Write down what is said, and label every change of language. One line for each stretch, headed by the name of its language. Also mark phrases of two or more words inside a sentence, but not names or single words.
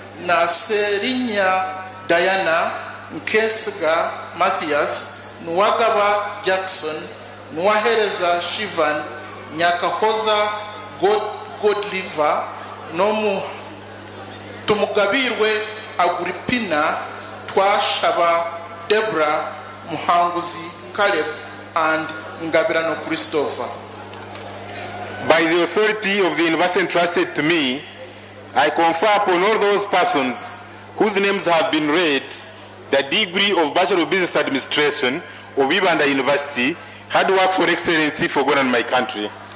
English: Naserinya Diana, Nkesiga Matthias, Nwagaba Jackson, Nwahereza Shivan, Nyakahoza Godliver, Nomu Tumugabirwe Agripina, Twashaba Deborah, Muhanguzi Caleb, and Ngabirano Christopher. By the authority of the university entrusted to me, I confer upon all those persons whose names have been read the degree of Bachelor of Business Administration of Ibanda University, hard work for excellency for God and my country.